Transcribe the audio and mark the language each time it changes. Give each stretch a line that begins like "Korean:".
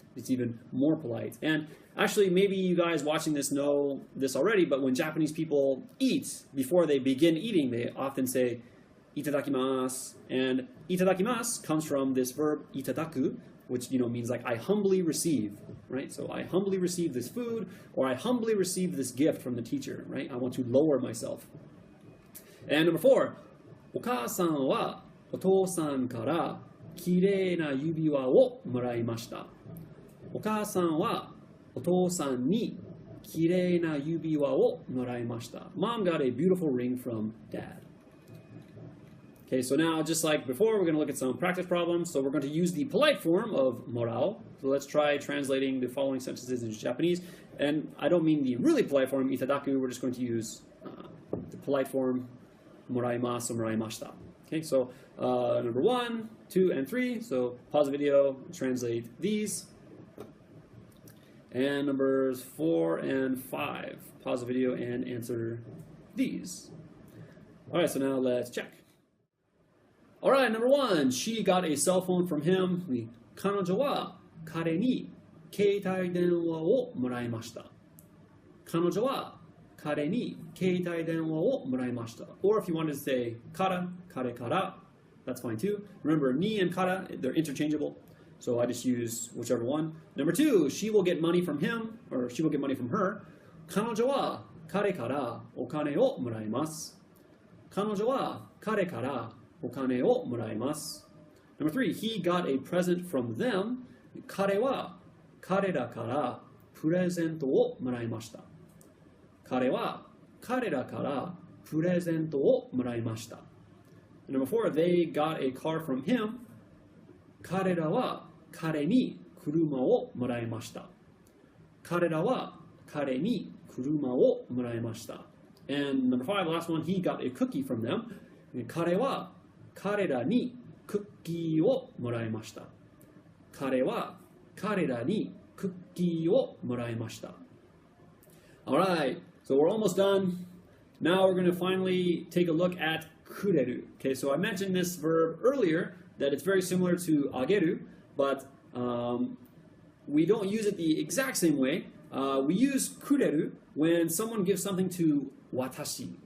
English: It's even more polite. And actually, maybe you guys watching this know this already, but when Japanese people eat, before they begin eating, they often say itadakimasu. And itadakimasu comes from this verb itadaku, which means like I humbly receive, right? So I humbly receive this food, or I humbly receive this gift from the teacher, right? I want to lower myself. And number 4,
Japanese: お母さんはお父さんからきれいな指輪をもらいました。お母さんはお父さんに kirei na yubiwa wo moraimashita.
English: Mom got a beautiful ring from dad. Okay, so now just like before, we're going to look at some practice problems. So we're going to use the polite form of morao. So let's try translating the following sentences into Japanese. And I don't mean the really polite form, itadaku. We're just going to use the polite form, moraimasu, moraimashita. Okay, so number 1, 2, and 3. So pause the video, translate these. And numbers 4 and 5. Pause the video and answer these. All right, so now let's check. All right, number 1. She got a cell phone from him.
Japanese: 彼女は彼に携帯電話をもらいました。彼女は彼に携帯電話をもらいました。
English: Or if you wanted to say
Japanese: から彼から
English: that's fine too. Remember, ni and kara, they're interchangeable. So I just use whichever one. Number 2, she will get money from him, or she will get money from her.
Japanese: 彼女は彼からお金をもらいます。彼女は彼からお金をもらいます。
English: Number 3, he got a present from them.
Japanese: 彼は彼らからプレゼントをもらいました。彼は彼らからプレゼントをもらいました。
English: Number 4, they got a car from him.
Japanese: 彼らは彼に車をもらいました。彼らは彼に車をもらいました。
English: And number 5, the last one, he got a cookie from them.
Japanese: 彼は彼らにクッキーをもらいました。彼は彼らにクッキーをもらいました。
English: Alright, so we're almost done. Now we're going to finally take a look at kureru. Okay, so I mentioned this verb earlier, that it's very similar to ageru, but we don't use it the exact same way. We use kureru when someone gives something to watashi.